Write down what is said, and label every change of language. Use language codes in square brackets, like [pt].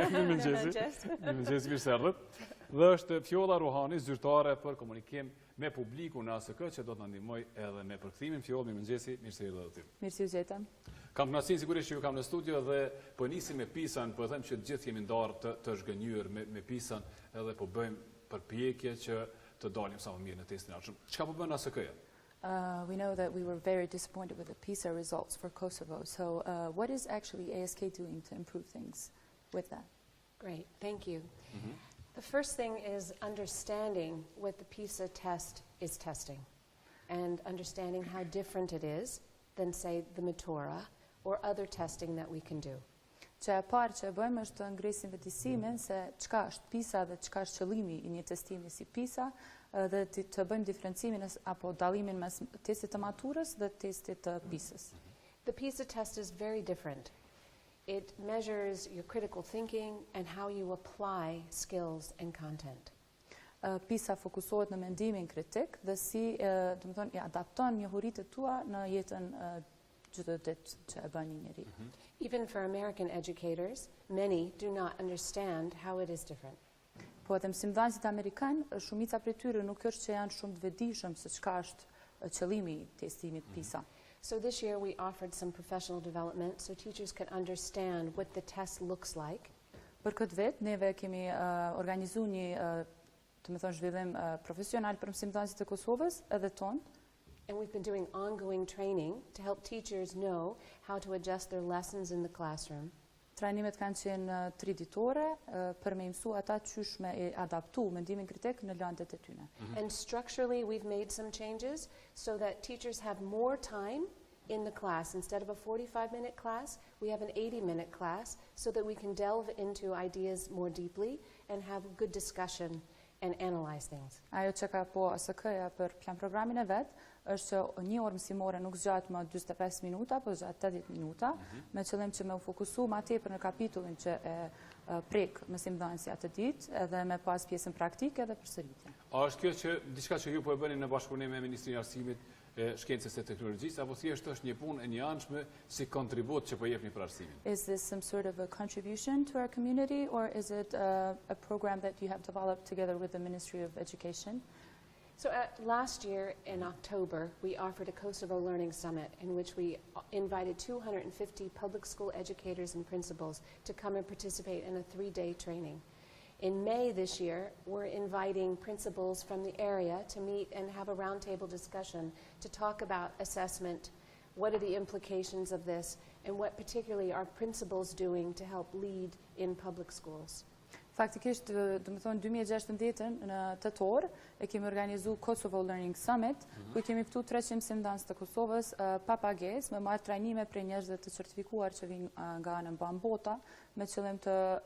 [sq] Mirëmëngjes, mirë se erdhët. Dhe është Fjolla Ruhani, zyrtare për komunikim me publikun në ASK, që do të na ndihmoj edhe me përkthimin. Fjolla, mirëmëngjes, mirë se erdhët aty. Mirë se u gjetëm. Kam kënaqësinë sigurisht që ju kam në studio dhe po nisim me PISA-n, po them që të gjithë jemi ndarë të zhgënjur me PISA-n, edhe po bëjmë përpjekje që të dalim sa më mirë në testin e ardhshëm. Çka po bën ASK-ja? [en] We know that we were very disappointed with the PISA results for Kosovo. So what is actually ASK doing to improve things with that? Great, thank you. The first thing is understanding what the PISA test is testing and understanding how different it is than, say, the Matura or other testing that we can do. [sq] Që e parë që e bëjmë është të ngrisim vetëdijsimin se çka është PISA dhe çka është qëllimi i një testimi si PISA dhe të bëjmë diferencimin apo dallimin mes testit të maturës dhe testit të PISA-s. [en] The PISA test is very different. It measures your critical thinking and how you apply skills and content. [sq] PISA fokusohet në mendimin kritik dhe si, domethënë, i adapton njohuritë tua në jetën çdo ditë që e bën një njeri. [en] Even for American educators, many do not understand how it is different. [sq] Po edhe mësimdhënësit amerikan, shumica prej tyre nuk është që janë shumë të vetëdijshëm se çka është qëllimi i testimit PISA. [en] So this year we offered some professional development so teachers could understand what the test looks like. [sq] Për këtë vit neve kemi organizuar një, domethënë, zhvillim profesional për mësimdhënësit e Kosovës edhe tonë. [en] And we've been doing ongoing training to help teachers know how to adjust their lessons in the classroom. [sq] Trajnimet kanë qenë 3 ditore për me mësu ata qysh me adaptu mendimin kritik në lëndet e tyre. [en] And structurally we've made some changes so that teachers have more time in the class. Instead of a 45-minute class, we have an 80-minute class so that we can delve into ideas more deeply and have good discussion and analyze things. [sq] Ajo që ka po ASK-ja për plan programin e vet është që një orë mësimore nuk zgjat më 45 minuta, po zgjat 80 minuta, me qëllim që me u fokusu ma tepër në kapitullin që e prek mësimdhënësi atë ditë, edhe me pas pjesën praktike dhe përsëritje. A është kjo që diçka që ju po e bëni në bashkëpunim me Ministrinë e Arsimit, Shkencës e Teknologjisë, apo thjesht është një punë e njëanshme si kontribut që po jepni për arsimin? [en] Is this some sort of a contribution to our community, or is it a program that you have developed together with the Ministry of Education? So last year in October, we offered a Kosovo Learning Summit in which we invited 250 public school educators and principals to come and participate in a 3-day training. In May this year, we're inviting principals from the area to meet and have a roundtable discussion to talk about assessment, what are the implications of this, and what particularly are principals doing to help lead in public schools. [sq] Faktikisht, domethënë 2016 në tetor e kemi organizuar Kosovo Learning Summit, ku kemi ftuar 300 mësimdhënës të Kosovës pa pagesë, me marrë trajnime prej njerëzve të certifikuar që vijnë nga ana mbanbota me qëllim të